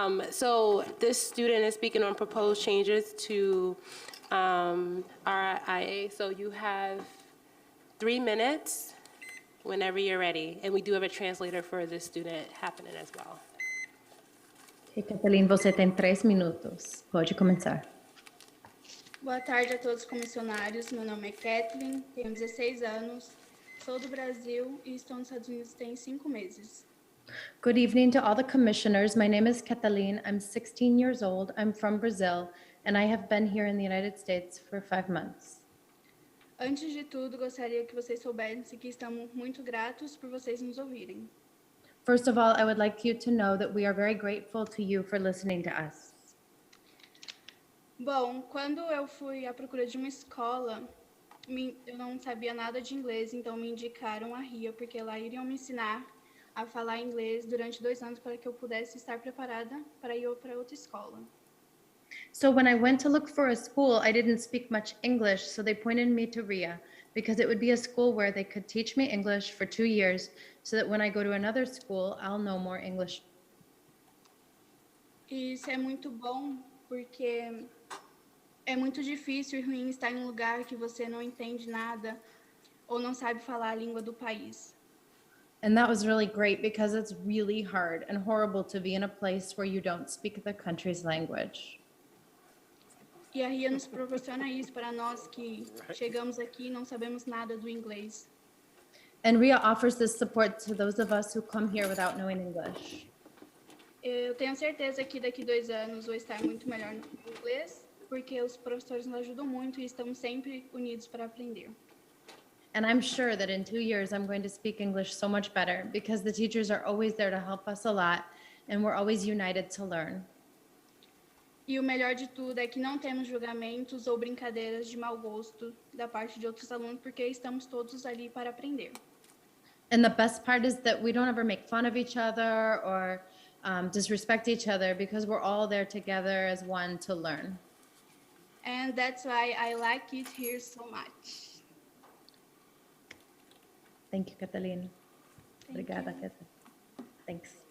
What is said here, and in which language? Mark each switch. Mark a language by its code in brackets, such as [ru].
[en] So this student is speaking on proposed changes to RIA. So you have 3 minutes whenever you're ready. And we do have a translator for this student happening as well. [pt] Ok, Kathleen, você tem 3 minutos. Pode começar. Boa tarde a todos os comissionários. Meu nome é Kathleen, tenho 16 anos, sou do Brasil e estou nos Estados Unidos tem 5 meses. [en] Good evening to all the commissioners. My name is Kathleen. I'm 16 years old. I'm from Brazil, and I have been here in the United States for 5 months. [pt] Antes de tudo, gostaria que vocês soubessem que estamos muito gratos por vocês nos ouvirem. [en] First of all, I would like you to know that we are very grateful to you for listening to us. [pt] Bom, quando eu fui à procura de uma escola, eu não sabia nada de inglês, então me indicaram a RIA, porque lá iriam me ensinar a falar inglês durante 2 anos para que eu pudesse estar preparada para ir para outra escola. [en] So when I went to look for a school, I didn't speak much English, so they pointed me to RIA because it would be a school where they could teach me English for 2 years so that when I go to another school, I'll know more English. [pt] E isso é muito bom, porque é muito difícil e ruim estar em um lugar que você não entende nada ou não sabe falar a língua do país. [en] And that was really great because it's really hard and horrible to be in a place where you don't speak the country's language. [pt] E a RIA nos proporciona isso para nós que chegamos aqui e não sabemos nada do inglês. [en] And RIA offers this support to those of us who come here without knowing English. [pt] Eu tenho certeza que daqui 2 anos vou estar muito melhor no inglês, porque os professores nos ajudam muito e estamos sempre unidos para aprender. [en] And I'm sure that in 2 years, I'm going to speak English so much better because the teachers are always there to help us a lot and we're always united to learn. [pt] E o melhor de tudo é que não temos julgamentos ou brincadeiras de mau gosto da parte de outros alunos, porque estamos todos ali para aprender. [en] And the best part is that we don't ever make fun of each other or disrespect each other because we're all there together as one to learn. And that's why I like it here so much. Thank you, Kathleen. [pt] Obrigada, [en] Kathleen. Thanks.